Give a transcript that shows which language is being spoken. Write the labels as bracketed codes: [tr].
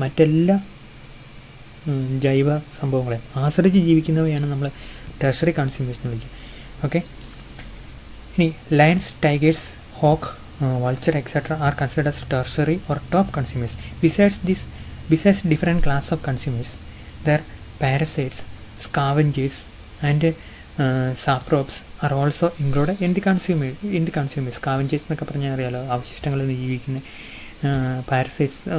[ml] മറ്റെല്ലാ ജൈവ സംഭവങ്ങളെ ആശ്രയിച്ച് ജീവിക്കുന്നവയാണ് നമ്മൾ ടെർഷറി കൺസ്യൂമേഴ്സ് എന്ന് വിളിക്കുക. ഓക്കെ. [en] ഇനി lions, tigers, hawk, vulture, etc. are considered as tertiary or top consumers. Besides different class of consumers, their parasites, scavengers, and saprops are also included in the consumers. [ml] Scavengers എന്നൊക്കെ പറഞ്ഞാൽ അറിയാലോ, അവശിഷ്ടങ്ങളിൽ ജീവിക്കുന്ന parasites.